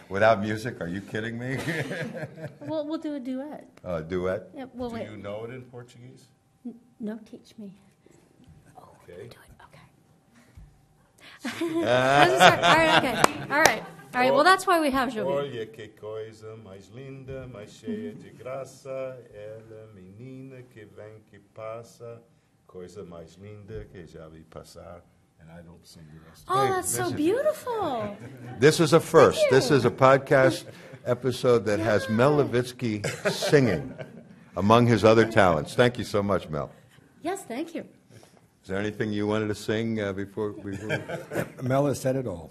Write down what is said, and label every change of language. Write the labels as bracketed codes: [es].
[en] Without music? Are you kidding me? We'll do a duet. A duet? Yeah, Do you know it in Portuguese? No, teach me. Oh, Okay. do it. Okay. How does it start? All right, okay. All right. Well, that's why we have Jobim. [pt] Olha que coisa mais linda, mais cheia de graça, ela menina que vem que passa, coisa mais linda que já vi passar. [en] And I don't sing the rest. Oh, that's so beautiful. This is a first. Thank you. This is a podcast episode that has Mel Levitsky singing among his other talents. Thank you so much, Mel. Yes, thank you. Is there anything you wanted to sing before? Mel has said it all.